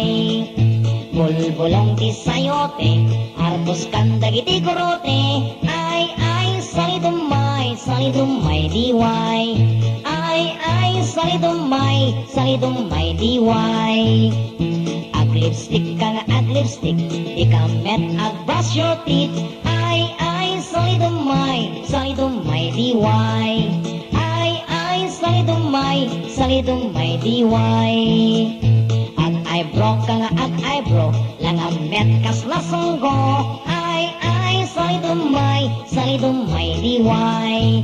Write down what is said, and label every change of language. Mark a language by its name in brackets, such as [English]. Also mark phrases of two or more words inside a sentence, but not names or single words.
[Iloko] Bulbulong ti sayote, arbos kanda giti kurote. Ay, salidumay diway. Ay, salidumay diway. Ag lipstick ka nga ag lipstick, ikamet ag [English] brush your teeth. [Iloko] Ay, salidumay diway. Ay, salidumay diway. Ag eyebrow ka nga ag eyebrow, langamet kas lasunggo. Ay, salidumay diway.